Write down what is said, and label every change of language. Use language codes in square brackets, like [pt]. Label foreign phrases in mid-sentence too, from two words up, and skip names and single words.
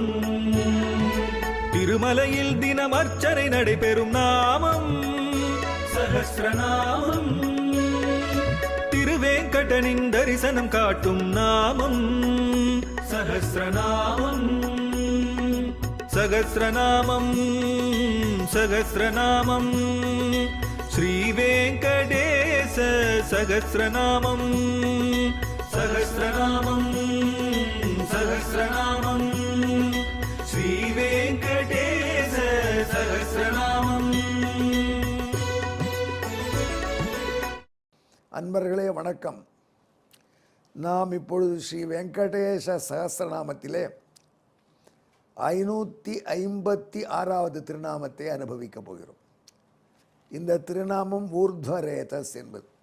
[ta] திருமலையில் தினம் அர்ச்சனை நடைபெறும் நாமம் சஹஸ்ரநாமம். திருவேங்கடனின் தரிசனம் காட்டும் நாமம் சஹஸ்ரநாமம். [sa] सहस्रनामं सहस्रनामं श्रीवेङ्कटेश सहस्रनामं सहस्रनामं सहस्रनामं श्रीवेङ्कटेश सहस्रनामं। [ta] அன்பர்களே வணக்கம். நாம் இப்பொழுது ஸ்ரீ வெங்கடேச சகஸ்ரநாமத்திலே 556வது திருநாமத்தை அனுபவிக்கப் போகிறோம். இந்த திருநாமம் ஊர்த்வரேதஸ் என்பது.